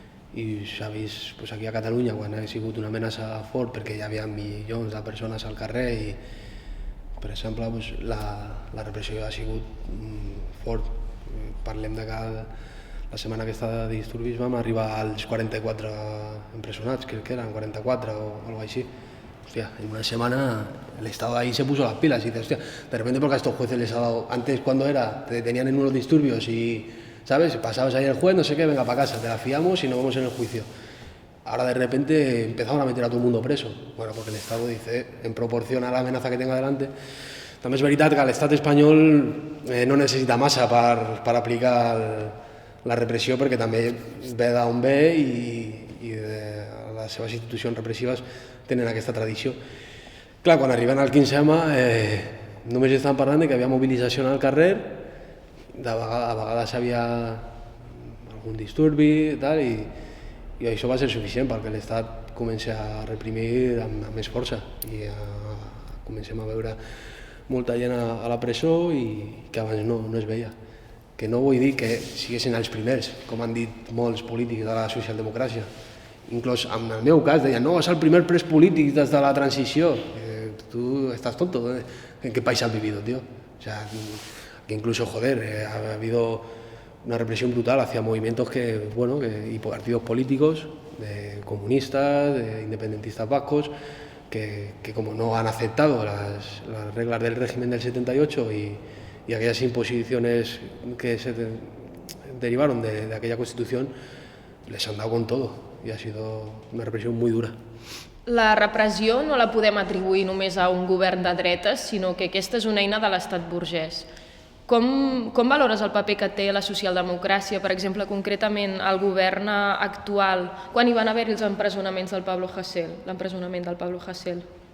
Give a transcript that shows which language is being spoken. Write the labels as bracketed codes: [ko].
[ca] I s'ha vist aquí a Catalunya quan ha sigut una amenaça fort perquè hi havia milions de persones al carrer i Per exemple, doncs, la repressió ha sigut fort. Parlem de que la setmana aquesta de disturbis vam arribar als 44 empresonats, crec que eren 44 o algo així. [es] Hostia, en una semana el Estado ahí se puso las pilas y dice, hostia, de repente porque a estos jueces les ha dado, antes cuando era, te detenían en unos disturbios y, ¿sabes? Pasabas ahí el juez, no sé qué, venga para casa, te la fiamos y nos vemos en el juicio. Ahora de repente empezaron a meter a todo el mundo preso. Bueno, porque el Estado dice, en proporción a la amenaza que tenga delante. [ca] També és veritat que l'estat espanyol no necessita massa per aplicar la repressió, perquè també ve d'on ve i les seves institucions repressives tenen aquesta tradició. Clar, quan arriben al 15M només estaven parlant que hi havia mobilització al carrer, a vegades hi havia algun disturbi i això va ser suficient perquè l'Estat comença a reprimir amb més força i comencem a veure molta gent a la presó i que abans no es veia. Que no vull dir que siguessin els primers, com han dit molts polítics de la socialdemocràcia. Inclús en el meu cas deien, no, és el primer pres polític des de la transició. [es] Tú estás tonto, ¿en qué país has vivido, tío? O sea, que incluso, joder, ha habido una represión brutal hacia movimientos y partidos políticos, de comunistas, de independentistas vascos, que como no han aceptado las reglas del régimen del 78 y aquellas imposiciones que se derivaron de aquella constitución, les han dado con todo y ha sido una represión muy dura. [ca] La repressió no la podem atribuir només a un govern de dretes, sinó que aquesta és una eina de l'estat burgès. Com valores el paper que té la socialdemocràcia, per exemple, concretament el govern actual, quan hi van haver els empresonaments del Pablo Hasél, l'empresonament del Pablo Hasél?